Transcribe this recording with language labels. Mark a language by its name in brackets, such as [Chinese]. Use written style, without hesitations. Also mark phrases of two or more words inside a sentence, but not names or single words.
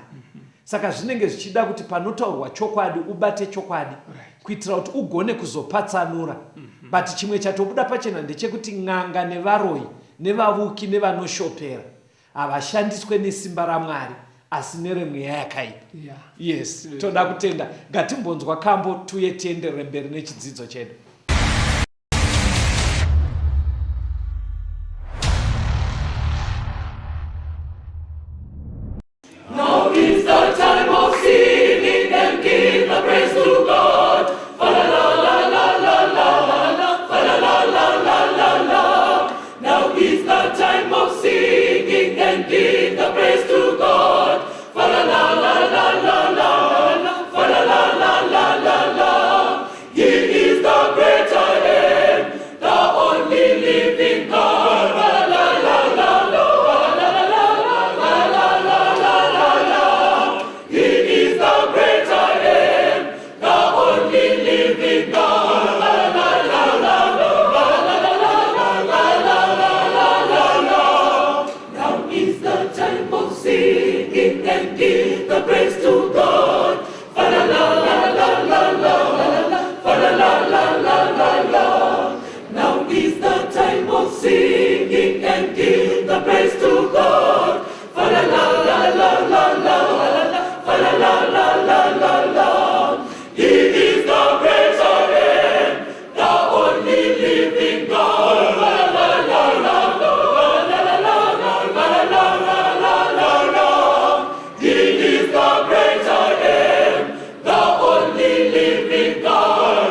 [Shona] Saka zvinenge zvichida kuti panotaurwa chokwadi ubate chokwadi kuitira kuti ugone kuzopatsanura. But chimwe chatobuda pachena ndechekuti n'anga nevaroyi nevavuki nevanoshopera havashandiswe nesimba raMwari asi neremweya yakaipa. Yes, toda kutenda. Ngatimbonzwa kambo tuye tienderere mberi nechidzidzo chedu. [English] Now is the time of singing and give the praise to God. Fa la la la la la la la, fa la la la la la la. Now is the time of singing and give the praise to God. Fa la la la la la la, fa la la la la la la. He is the great I am, the only living God. Fa la la la la la, fa la la la la la la la. He is the great I am, the only living God. La la la la la, la la la la la. Now is the time of singing and give the praise to God. Fa la la la la la la, fa la la la la la. Now is the time of singing and give the praise to God. Fa la la la la la la, fa la la la la la. He is the great I am, the only living God. La la la la la la la. He is the great I am, the only living God.